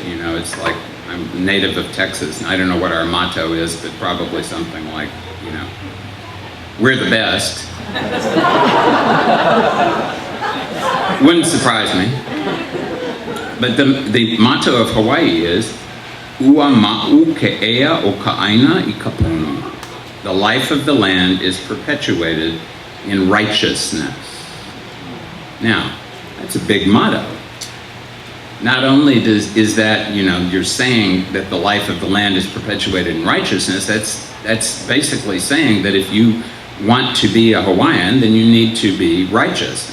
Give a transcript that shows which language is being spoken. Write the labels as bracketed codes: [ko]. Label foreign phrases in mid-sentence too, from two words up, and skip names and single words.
[en] You know, it's like, I'm a native of Texas, and I don't know what our motto is, but probably something like, you know, we're the best. Wouldn't surprise me. But the motto of Hawaii is, [haw] Ua ma'u ke ea o ka'aina I kapono. [en] The life of the land is perpetuated in righteousness. Now, that's a big motto. Not only is that, you know, you're saying that the life of the land is perpetuated in righteousness, that's basically saying that if you want to be a Hawaiian, then you need to be righteous.